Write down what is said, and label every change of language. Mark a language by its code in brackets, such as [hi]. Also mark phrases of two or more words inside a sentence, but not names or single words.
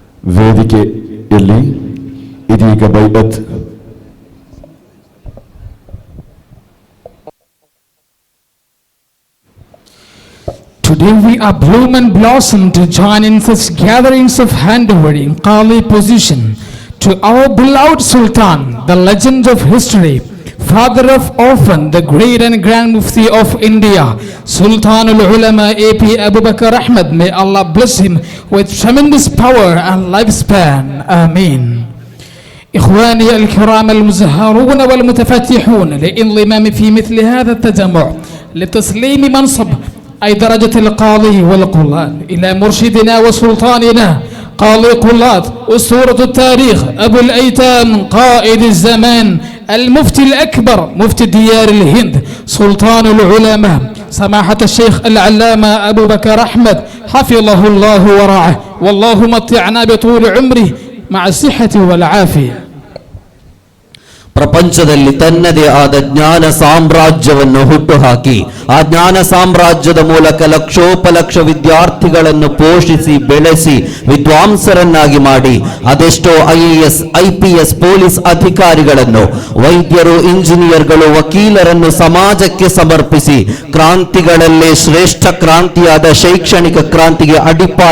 [kn] ವೇದಿಕೆಯಲ್ಲಿ ಇದೀಗ ಬೈಅತ್ [en] Today we are bloom and blossom to join in such gatherings of handovering Qali position to our beloved Sultan, the legend of history, father of orphan, the great and grand Mufti of India, Sultanul Ulama A.P. Abu Bakr Ahmed. May Allah bless him with tremendous power and lifespan. Ameen. [ar] إخواني الكرام المزهرون والمتفتحون للانضمام في مثل هذا التجمع لتسليم منصب أي درجة القاضي والقضاة إلى مرشدنا وسلطاننا قاضي قضاة أسطورة التاريخ أبو الأيتام قائد الزمان المفتي الأكبر مفتي ديار الهند سلطان العلماء سماحة الشيخ العلامة أبو بكر أحمد حفظه الله ورعاه والله متعنا بطول عمره مع الصحة والعافية. [kn] ಪ್ರಪಂಚದಲ್ಲಿ ತನ್ನದೇ ಆದ ಜ್ಞಾನ ಸಾಮ್ರಾಜ್ಯವನ್ನು ಹುಟ್ಟುಹಾಕಿ ಆ ಜ್ಞಾನ ಸಾಮ್ರಾಜ್ಯದ ಮೂಲಕ ಲಕ್ಷೋಪಲಕ್ಷ ವಿದ್ಯಾರ್ಥಿಗಳನ್ನು ಪೋಷಿಸಿ ಬೆಳೆಸಿ ವಿದ್ವಾಂಸರನ್ನಾಗಿ ಮಾಡಿ ಅದೆಷ್ಟೋ IAS IPS ಪೊಲೀಸ್ ಅಧಿಕಾರಿಗಳನ್ನು ವೈದ್ಯರು ಇಂಜಿನಿಯರ್ಗಳು ವಕೀಲರನ್ನು ಸಮಾಜಕ್ಕೆ ಸಮರ್ಪಿಸಿ ಕ್ರಾಂತಿಗಳಲ್ಲೇ ಶ್ರೇಷ್ಠ ಕ್ರಾಂತಿಯಾದ ಶೈಕ್ಷಣಿಕ ಕ್ರಾಂತಿಗೆ ಅಡಿಪಾಯ